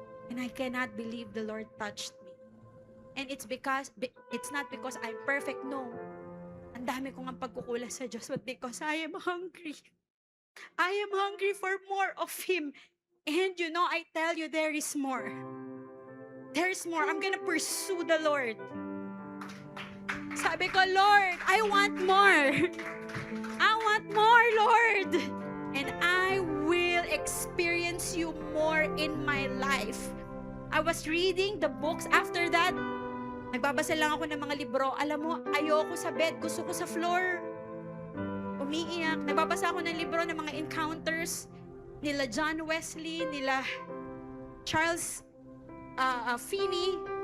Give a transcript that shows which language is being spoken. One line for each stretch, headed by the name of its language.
English: And I cannot believe the Lord touched me. And it's not because I'm perfect, no.
Filipino: Ang dami kong ang pagkukulang sa Diyos,
English: but because I am hungry. I am hungry for more of Him. And you know, I tell you, there is more. There's more. I'm gonna pursue the Lord.
Filipino: Sabi ko,
English: "Lord, I want more. I want more, Lord. And I will experience you more in my life." I was reading the books. After that,
Filipino: nagbabasa lang ako ng mga libro. Alam mo, ayoko sa bed. Gusto ko sa floor. Umiiyak. Nagbabasa ako ng libro ng mga encounters nila John Wesley, nila Charles Finney.